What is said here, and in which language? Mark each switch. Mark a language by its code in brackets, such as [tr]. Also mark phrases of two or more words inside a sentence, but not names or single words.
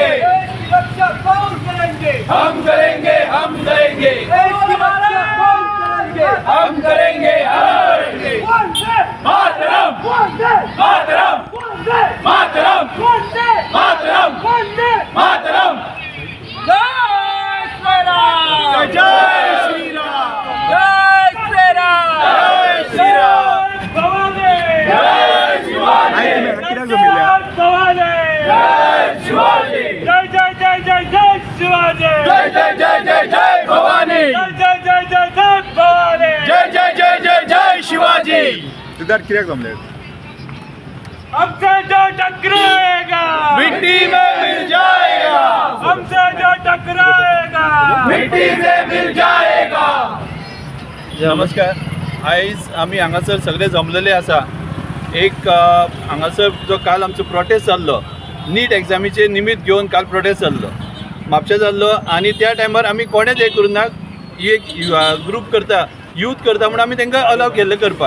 [hi] देश की रक्षा कौन करेंगे? हम करेंगे, हम करेंगे, देश की रक्षा कौन करेंगे? हम करेंगे, हम करेंगे। वंदे मातरम, वंदे मातरम, वंदे मातरम, वंदे मातरम, वंदे मातरम। जय श्री राम जय श्री राम, जय श्री राम जय श्री राम, भवानी जय शिवाजी, भवानी जय शिवाजी, जय जय जय जय जय शिवाजी जय जय जय जय जय भवानी, जय जय जय जय जय भवानी जय जय जय जय जय शिवाजी। [kok] सिद्धार्थ कित्याक जमले? [hi] हमसे जो टकराएगा मिट्टी में मिल जाएगा, हमसे जो टकराएगा मिट्टी से मिल जाएगा। [kok] नमस्कार. आयज आमी हांगासर सगळे जमलेले आसा. एक हांगासर जो काल आमचो प्रोटेस्ट जाल्लो नीट एग्जामीचे निमित्त घेवन काल प्रोटेस्ट जाल्लो म्हापशा जाल्लो आनी त्या टायमार आमी कोणेच हें करूं ना. एक ग्रूप करता यूथ करता म्हणून आमी तांकां अलाव केल्ले करपाक.